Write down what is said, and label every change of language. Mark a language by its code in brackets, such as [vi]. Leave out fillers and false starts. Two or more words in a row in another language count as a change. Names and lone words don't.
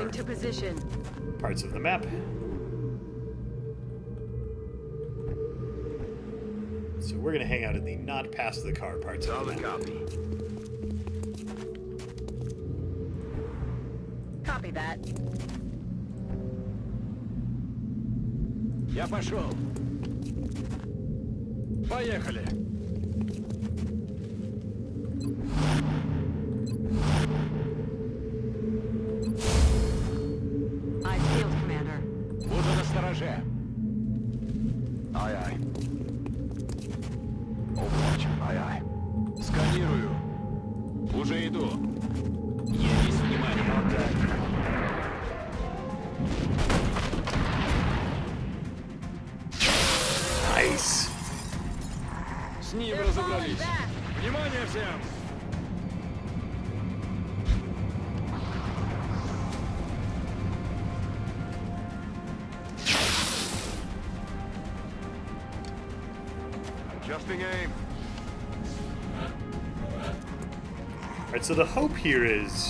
[en] Moving to position. Parts of the map. So we're gonna hang out in the not past the car parts of the map. Copy. Copy that. [ru] Я пошел. Поехали. [en] Eyes peeled, Commander. [ru] Буду настороже. [en] Aye, aye. Over. [ru] Уже иду. Есть внимание. [en] Nice. [ru] С ним разобрались. Внимание всем! [en] Adjusting aim. Alright, so the hope here is